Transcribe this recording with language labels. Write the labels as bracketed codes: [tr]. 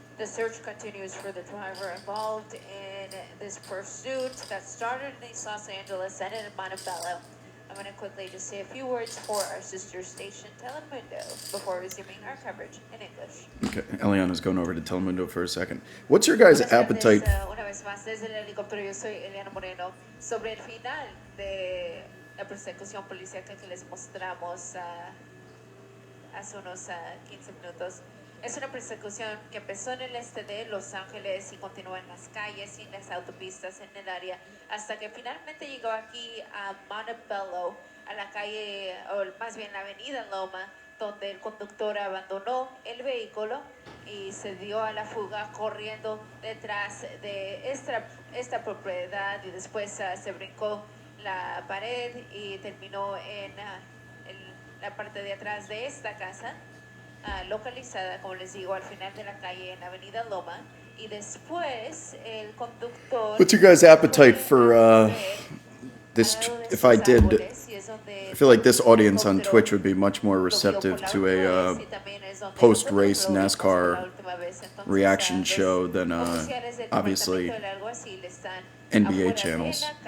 [en] The search continues for the driver involved in this pursuit that started in East Los Angeles, ended in Montebello. I'm going to quickly just say a few words for our sister station, Telemundo, before resuming our coverage in English. Okay, Eliana's going over to Telemundo for a second. What's your guys' appetite? [es] Una vez más, desde el helicóptero, yo soy Eliana Moreno. Sobre el final de la persecución policíaca que les mostramos hace unos 15 minutos. Es una persecución que empezó en el este de Los Ángeles y continúa en las calles y en las autopistas en el área hasta que finalmente llegó aquí a Montebello, a la calle, o más bien la avenida Loma, donde el conductor abandonó el vehículo y se dio a la fuga corriendo detrás de esta propiedad y después se brincó la pared y terminó en la parte de atrás de esta casa. Localizada, como les digo, al final de la calle en Avenida Loma, y después el conductor. [en] What's your guys' appetite for this? If I did, I feel like this audience on Twitch would be much more receptive to a post-race NASCAR reaction show than obviously NBA channels.